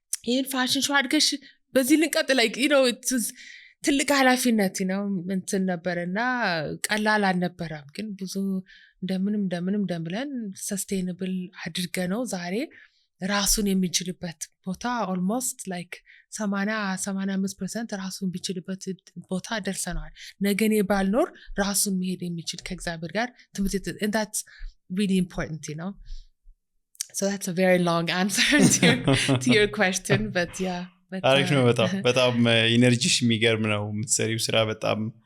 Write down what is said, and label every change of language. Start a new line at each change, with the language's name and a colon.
Amharic: ይሄን ፋሽን ሾው አድርገሽ በዚህ ልንቀጥል
English: like you know it was
Amharic: ትልቅ ኃላፊነት ነው እንትን ነበርና ቀላል አልነበረም። ግን ብዙ እንደምንም ብለን ሰስቴይነብል አድርገነው ዛሬ ራሱን የሚችልበት ቦታ
English: almost like 80-85%
Amharic: ራሱን የሚችልበት ቦታ ደርሰናል። ነገኔ ባልኖር ራሱን መሄድ የሚችል ከእግዚአብሔር ጋር ትምህርት
English: and that's really important, you know. So that's a very long answer to your question, but yeah.
Amharic: አሪፍ ነው። በጣም ኢነርጂሽ የሚገርም ነው። የምትሰሪው ስራ በጣም